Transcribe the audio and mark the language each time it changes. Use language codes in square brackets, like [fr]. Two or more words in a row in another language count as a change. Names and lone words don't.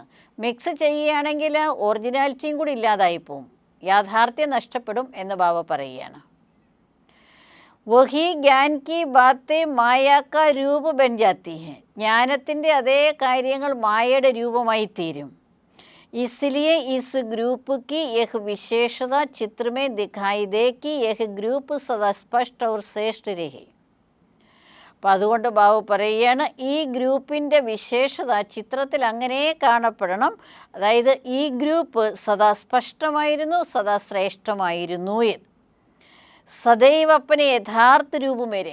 [ml] മിക്സ് ചെയ്യുകയാണെങ്കിൽ ഒറിജിനാലിറ്റിയും കൂടി ഇല്ലാതായി പോവും, യാഥാർത്ഥ്യം നഷ്ടപ്പെടും എന്ന് ബാബ പറയുകയാണ്. [hi] वही ज्ञान की बातें माया का रूप बन जाती है. [ml] ജ്ഞാനത്തിൻ്റെ അതേ കാര്യങ്ങൾ മായയുടെ രൂപമായി തീരും. [hi] इसलिए इस ग्रुप की यह विशेषता चित्र में दिखाई दे कि यह ग्रुप सदा स्पष्ट और श्रेष्ठ रहे. [ml] അപ്പോൾ അതുകൊണ്ട് ബാബു പറയുകയാണ്, ഈ ഗ്രൂപ്പിൻ്റെ വിശേഷത ചിത്രത്തിൽ അങ്ങനെ കാണപ്പെടണം. അതായത് ഈ ഗ്രൂപ്പ് സദാ സ്പഷ്ടമായിരുന്നു, സദാ ശ്രേഷ്ഠമായിരുന്നു എന്ന്. [hi] सदैव अपने यथार्थ रूप में रहे.